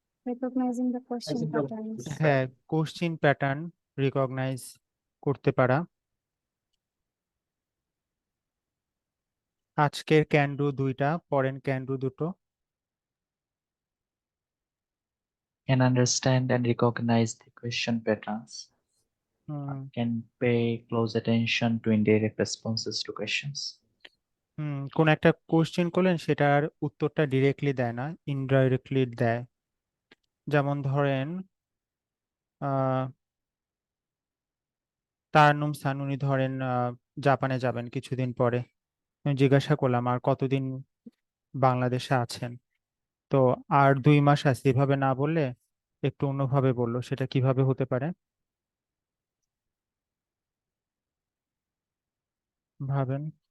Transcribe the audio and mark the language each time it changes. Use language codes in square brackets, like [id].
[en] Recognizing the question patterns. [bn] হ্যাঁ, question pattern recognise করতে পারা। আজকের ক্যান ডু 2টা, পরের can do 2টো। [en] can understand and recognize the question patterns, hmm can pay close attention to indirect responses to questions. [bn] কোন একটা question করলেন সেটার উত্তরটা ডিরেক্টলি দেয় না, ইনডাইরেক্টলি দেয়। যেমন ধরেন আহ তারান্নুম সান উনি ধরেন জাপানে যাবেন কিছুদিন পরে। আমি জিজ্ঞাসা করলাম আর কতদিন বাংলাদেশে আছেন, তো আর 2 মাস আছে এভাবে না বললে একটু অন্যভাবে বললো, সেটা কিভাবে হতে পারে ভাবেন?